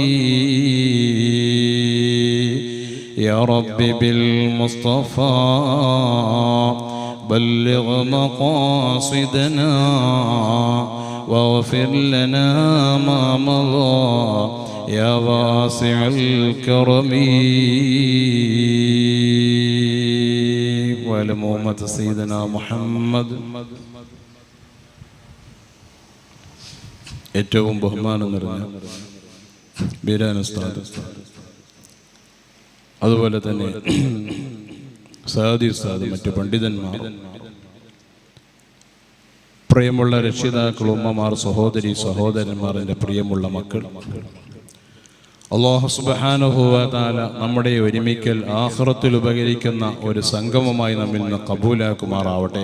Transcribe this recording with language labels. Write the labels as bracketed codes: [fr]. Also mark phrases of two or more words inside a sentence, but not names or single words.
[ar] يا رب بالمصطفى بلغ مقاصدنا واغفر لنا ما مضى يا واسع الكرم. وعلى أمة سيدنا محمد. [ml] ഏറ്റവും ബഹുമാനം നിറഞ്ഞ ബീരാൻ ഉസ്താദ്, അതുപോലെ തന്നെ സാദി ഉസ്താദ്, മറ്റു പണ്ഡിതന്മാർ, പ്രിയമുള്ള രക്ഷിതാക്കൾ, ഉമ്മമാർ, സഹോദരി സഹോദരന്മാർ, എൻ്റെ പ്രിയമുള്ള മക്കൾ, [ar] الله سبحانه وتعالى [ml] നമ്മുടെ ഒരുമിക്കൽ ആഖിറത്തിൽ ഉപകരിക്കുന്ന ഒരു സംഗമമായി നമ്മിൽ നിന്ന് കബൂലാക്കുമാറാവട്ടെ.